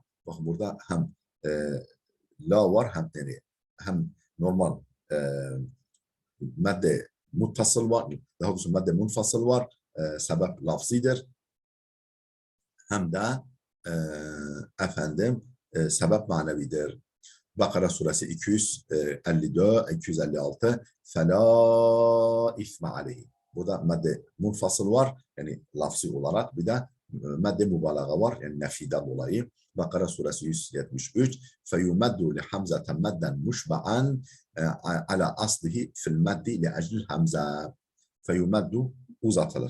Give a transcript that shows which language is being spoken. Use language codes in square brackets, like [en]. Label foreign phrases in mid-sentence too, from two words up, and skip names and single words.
[tr] Bakın burada hem la var, hem normal madde muttasıl var, daha doğrusu madde munfasıl var, sebep lafzidir, hem de efendim sebep manevidir. Bakara suresi [ar] 254, 256 فَلَا اِثْمَ عَلَيْهِ. [tr] Burada madde munfasıl var, yani lafzi olarak, bir de madde mübalağa var. Yani nefiden dolayı. Bakara suresi 173. [ar] فيمد لهمزة مدا مشبعا على أصله في المد لأجل الهمزة. [tr] Feyumeddu uzatılır.